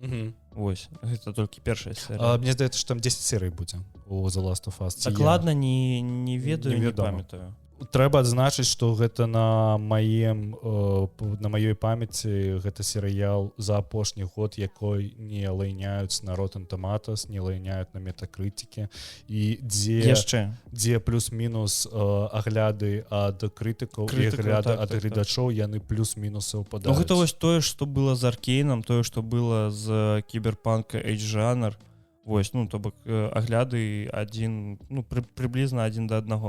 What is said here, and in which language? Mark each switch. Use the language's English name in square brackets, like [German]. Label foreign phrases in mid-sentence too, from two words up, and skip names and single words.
[Belarusian] Вось гэта толькі першая серыя. Мне здаецца, што там 10 серый будзе у The Last of Us. Дакладна не ведаю, не памятаю. Трэба адзначыць, што гэта на маёй памяці гэта серыял за апошні год, якой не лайняюць на Rotten Tomatoes, не лайняюць на Metacritic, і дзе плюс-мінус агляды ад крытыкаў і агляды ад гледачоў яны плюс-мінус супадаюць. Ну гэта вось тое, што было з Аркейнам, тое, што было з Кіберпанка Эйдж-жанр. Вось, ну то бок агляды прыблізна 1 да 1.